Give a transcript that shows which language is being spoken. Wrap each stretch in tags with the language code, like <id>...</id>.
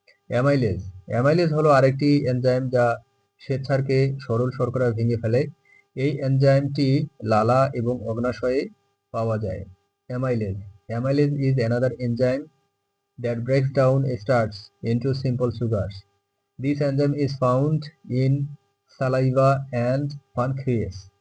<bn>Amylase. Amylase হলো আরেকটি enzyme যা শ্বেতসারকে সরল শর্করা ভেঙে ফেলে। এই এনজাইমটি লালা এবং অগ্নাশয়ে পাওয়া যায়। Amylase.</bn> <en>Amylase is another enzyme that breaks down starch into simple sugars. This enzyme is found in saliva and pancreas.</en>